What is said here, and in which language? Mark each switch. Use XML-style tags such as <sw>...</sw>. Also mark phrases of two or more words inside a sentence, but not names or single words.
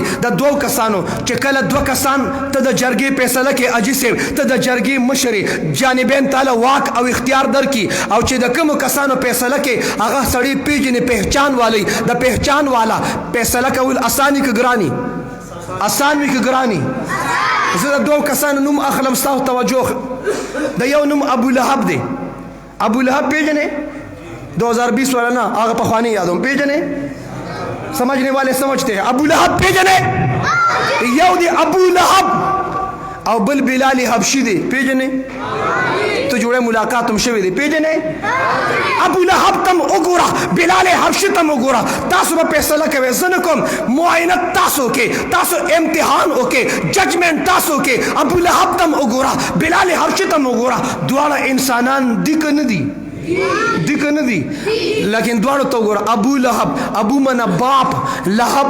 <ps>د 2 کسانو چې کله 2 کسان ته د جرګې فیصله کې اجي صاحب ته د جرګې مشرې جانبین تعالی واک او اختیار درکړي، او چې د کومو کسانو فیصله کې هغه سړی پیژنې</ps> <ur>پہچان والی،</ur> <ps>د</ps> <ur>پہچان والا</ur> <ps>فیصله کول اساني که ګراني؟ آسان وي که ګراني؟ زه د 2 کسانو نوم اخلم، ستاسو توجه. د یو نوم ابو لهب دی. ابو لهب پیژنې؟ 2020 والا نه، هغه پخوانی یادوم. پیژنې؟</ps> <ur>سمجھنے والے سمجھتے ہیں.</ur> <ps>ابو لهب پیژنې؟ یو دی ابو لهب او بل بلال حبشي دی. پیژنې؟ تو جوړه ملاقات هم شوی دی پیژنې ابو لهب تم وګوره بلال حبشي تم وګوره تاسو به فیصله کوئ زه نه کوم معاینه تاسو کې تاسو امتحان وکړئ ججمنټ تاسو کې ابو لهب تم وګوره بلال حبشي تم وګوره دواړه انسانان دي که نه دي دی که نه دي لیکن دواړو ته وګوره ابو لهب ابو معنا باپ لهب</ps>